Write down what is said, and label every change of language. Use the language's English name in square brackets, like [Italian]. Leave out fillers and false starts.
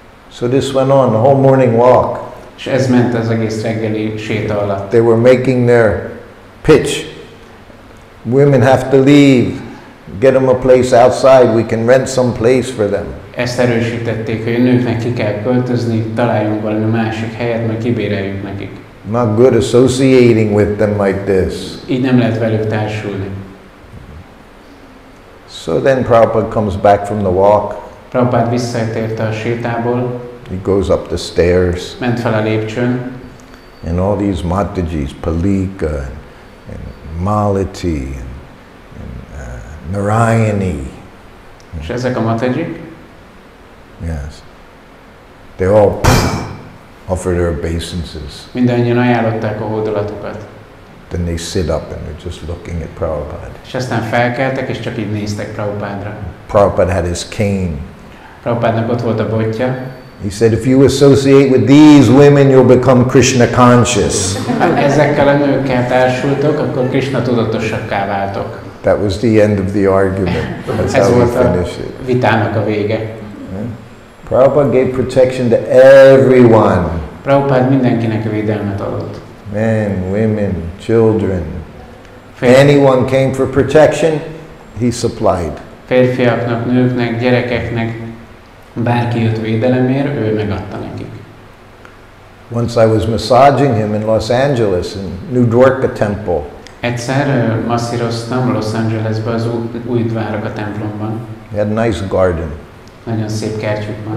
[English] So this went on, the whole morning walk. [Hungarian] És ez ment az egész reggeli séta alatt. [English] They were making their pitch. Women have to leave. Get them a place outside. We can rent some place for them. [Hungarian] Ezt erősítették, hogy a nőknek ki kell költözni, találjunk valami másik helyet, majd kibéreljük nekik. [English] Not good associating with them like this. [Hungarian] Így nem lehet velük társulni. [English] So then Prabhupada comes back from the walk. [Hungarian] Prabhupada visszatért a sétából. [English] He goes up the stairs. [Hungarian] Ment fel a lépcsőn. [English] And all these Matajis, Palika and Malati and Narayani. [Hungarian] És ezek a Matajik? [English] Yes. They all offer their obeisances. [Hungarian] Mindannyian ajánlották a hódolatukat. [English] Then they sit up and they're just looking at Prabhupada. [Hungarian] És aztán felkeltek, és csak így néztek Prabhupadra. [English] Prabhupada had his cane. [Hungarian] Prabhupadnak ott volt a botja. [English] He said, if you associate with these women, you'll become Krishna conscious. [Hungarian] Ezekkel a nőkkel társultok, akkor Krishna tudatosakká váltok. [English] That was the end of the argument. That's [Hungarian] Ez [English] how we [Hungarian] volt a [English] finished it. [Hungarian] vitának a vége. [English] Prabhupada gave protection to everyone. [Hungarian] Prabhupada mindenkinek védelmet adott. [English] Men, women, children. Anyone came for protection, he supplied. [Hungarian] Férfiaknak, nőknek, gyerekeknek, bárki jött védelemért, ő megadta nekik. [English] Once I was massaging him in Los Angeles, in New Dwarka Temple. [Hungarian] Egyszer masszíroztam Los Angelesbe az Új Vraja-dhama templomban. [English] He had a nice garden. [Hungarian] Nagyon szép kertjük van.